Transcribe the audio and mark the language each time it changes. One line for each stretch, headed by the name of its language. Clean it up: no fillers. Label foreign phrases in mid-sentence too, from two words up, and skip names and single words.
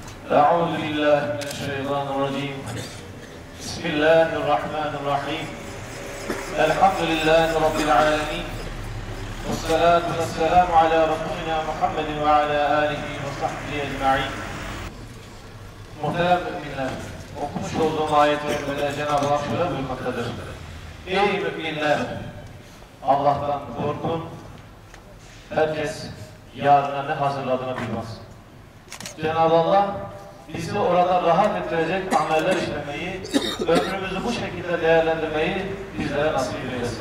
Arabic: أعوذ بالله من الشيطان الرجيم. بسم الله الرحمن الرحيم. الحمد لله رب العالمين. والصلاة والسلام على رسولنا محمد وعلى آله وصحبه أجمعين.
Turkish: Muhterem müminler, okumuş olduğum ayet-i Cenab-ı Hak şöyle buyurmaktadır. Ey müminler! Allah'tan korkun. Herkes yarına ne hazırladığını bilmez. Cenab-ı Allah bizi orada rahat ettirecek ameller işlemeyi, ömrümüzü bu şekilde değerlendirmeyi bizlere nasip eylesin.